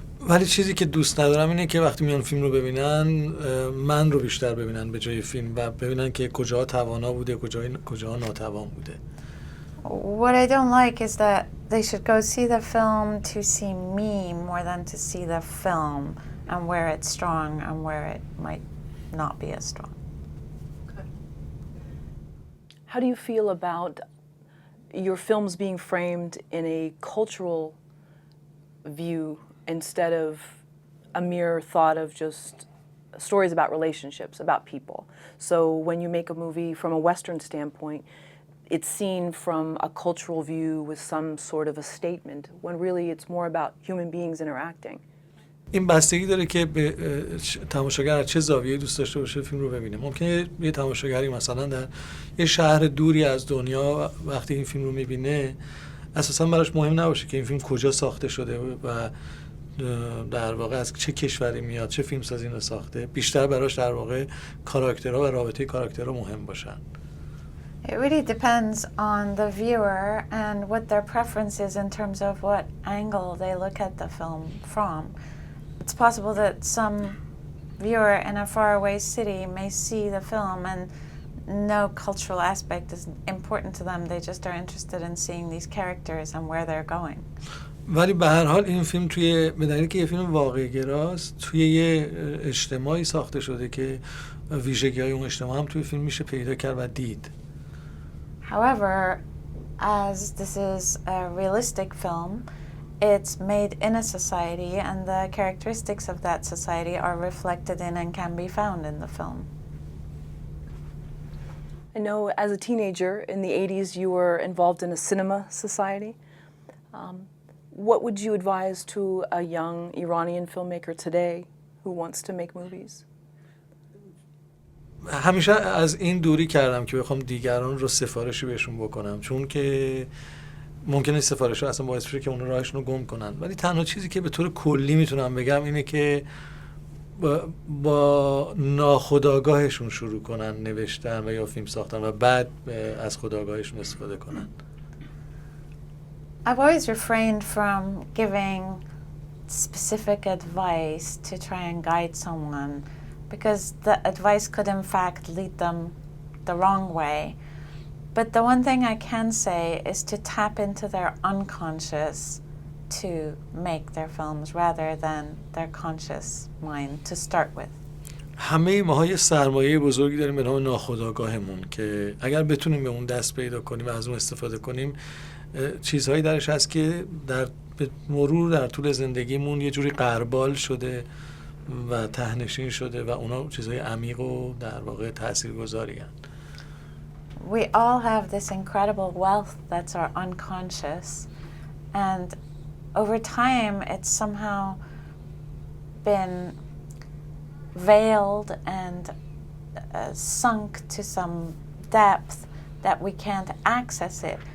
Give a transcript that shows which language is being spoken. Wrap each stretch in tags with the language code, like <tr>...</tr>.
<fa>ولی چیزی که دوست ندارم اینه که وقتی میان فیلم رو ببینن من رو بیشتر ببینن به جای فیلم و ببینن که کجاها توانا بوده کجاها ناتوان بوده.</fa> <en>What I don't like is that they should go see the film to see me more than to see the film and where it's strong and where it might not be as strong. Okay. How do you feel about your films being framed in a cultural view instead of a mere thought of just stories about relationships, about people? So when you make a movie from a Western standpoint, it's seen from a cultural view with some sort of a statement, when really it's more about human beings interacting.</en> <fa>این بستگی داره که به تماشاگر از چه زاویه‌ای دوست داشته باشه فیلم رو ببینه. ممکنه یه تماشاگری مثلا در یه شهر دوری از دنیا وقتی این فیلم رو میبینه اساسا براش مهم نباشه که این فیلم کجا ساخته شده و در واقع از چه کشوری میاد، چه فیلمسازی اینو ساخته. بیشتر براش در واقع کاراکترها و رابطه کاراکترها مهم باشن.</fa> <en>It really depends on the viewer and what their preference is in terms of what angle they look at the film from. It's possible that some viewer in a faraway city may see the film and no cultural aspect is important to them. They just are interested in seeing these characters and where they're going.</en> <fa>ولی به هر حال این فیلم به دلیلی که یه فیلم واقعی گراست توی یه اجتماعی ساخته شده که ویژگی‌های اون اجتماع هم توی فیلم میشه پیدا کرد و دید.</fa> <en>However, as this is a realistic film, it's made in a society and the characteristics of that society are reflected in and can be found in the film. I know as a teenager in the 80s you were involved in a cinema society. What would you advise to a young Iranian filmmaker today who wants to make movies?</en> <fa>همیشه از این دوری کردم که بخوام دیگران رو سفارشی بهشون بکنم، چون که ممکنه سفارش ها اصلا باعث بشه که اون راهشون رو گم کنن. ولی تنها چیزی که به طور کلی میتونم بگم اینه که با ناخودآگاهشون شروع کنن نوشتن و یا فیلم ساختن و بعد از خودآگاهشون استفاده کنن.</fa> <en>I've always refrained from giving specific advice to try and guide someone because the advice could in fact lead them the wrong way. But the one thing I can say is to tap into their unconscious to make their films rather than their conscious mind to start with.</en> <fa>همه ماها یه سرمایه بزرگی داریم به نام ناخودآگاهمون که اگر بتونیم به اون دست پیدا کنیم و از اون استفاده کنیم چیزهایی درش هست که به مرور در طول زندگیمون یه جوری غربال شده و ته‌نشین شده و اونا چیزهای عمیق و در واقع تاثیرگذاری هستند.</fa> <en>We all have this incredible wealth that's our unconscious, and over time it's somehow been veiled and sunk to some depth that we can't access it.</en>